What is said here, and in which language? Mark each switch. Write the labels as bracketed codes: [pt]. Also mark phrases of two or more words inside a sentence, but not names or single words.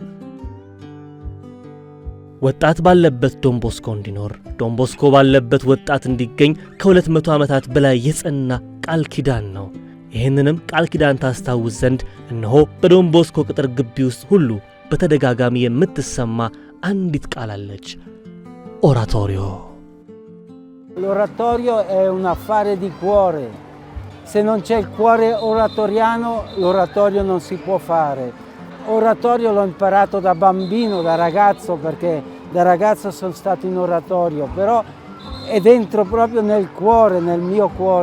[am] ወጣት ባለበት ዶን ቦስኮ እንዲኖር፣ ዶን ቦስኮ ባለበት ወጣት እንዲገኝ ከ200 ዓመታት በላይ የጸና ቃል ኪዳን ነው። ይህንንም ቃል ኪዳን ታስታውስ ዘንድ እነሆ በዶን ቦስኮ ቅጥር ግቢ ውስጥ ሁሉ በተደጋጋሚ የምትሰማ አንዲት ቃል አለች። ኦራቶሪዮ። [it] L'oratorio è un affare di cuore. Se non c'è il cuore oratoriano, l'oratorio non si può fare. Oratorio l'ho imparato da bambino, da ragazzo, perché da ragazzo sono stato in oratorio, però è dentro proprio nel cuore, nel mio cuore.